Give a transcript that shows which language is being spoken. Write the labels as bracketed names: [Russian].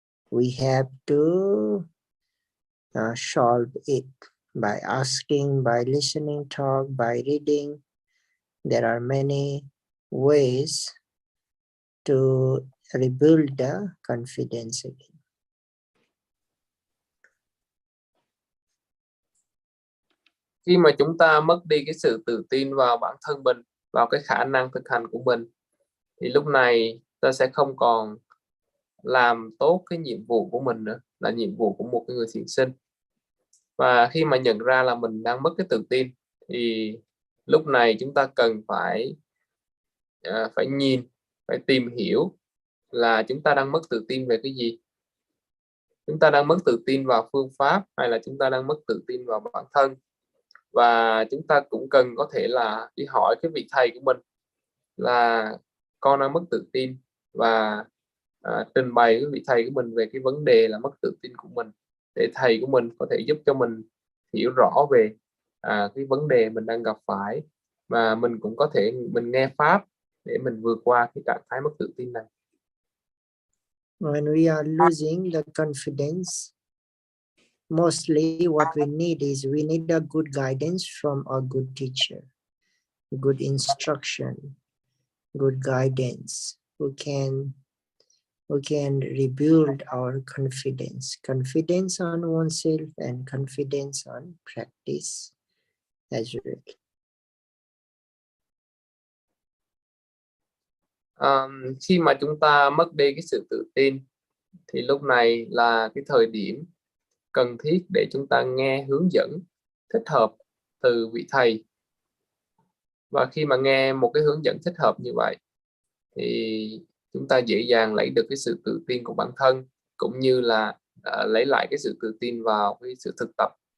[English] We have to solve it by asking, by listening talk, by reading. There are many ways to rebuild the confidence again. [Vietnamese] Khi mà chúng ta mất đi cái sự tự tin vào bản thân mình, vào cái khả năng thực hành của mình, thì lúc này ta sẽ không còn làm tốt cái nhiệm vụ của mình nữa, là nhiệm vụ của một người thiền sinh. Và khi mà nhận ra là mình đang mất cái tự tin, thì lúc này chúng ta cần phải nhìn, phải tìm hiểu là chúng ta đang mất tự tin về cái gì. Chúng ta đang mất tự tin vào phương pháp, hay là chúng ta đang mất tự tin vào bản thân. Và chúng ta cũng cần có thể là đi hỏi cái vị thầy của mình là con đang mất tự tin, và trình bày với vị thầy của mình về cái vấn đề là mất tự tin của mình, để thầy của mình có thể giúp cho mình hiểu rõ về cái vấn đề mình đang gặp phải, và mình cũng có thể mình nghe pháp để mình vượt qua cái trạng thái mất tự tin này. [English] When we are losing the confidence, mostly what we need is we need a good guidance from a good teacher, good instruction, good guidance who can rebuild our confidence on oneself and confidence on practice as well. [Vietnamese] Khi mà chúng ta mất đi cái sự tự tin, thì lúc này là cái thời điểm cần thiết để chúng ta nghe hướng dẫn thích hợp từ vị thầy. Và khi mà nghe một cái hướng dẫn thích hợp như vậy, thì chúng ta dễ dàng lấy được cái sự tự tin của bản thân, cũng như là lấy lại cái sự tự tin vào cái sự thực tập.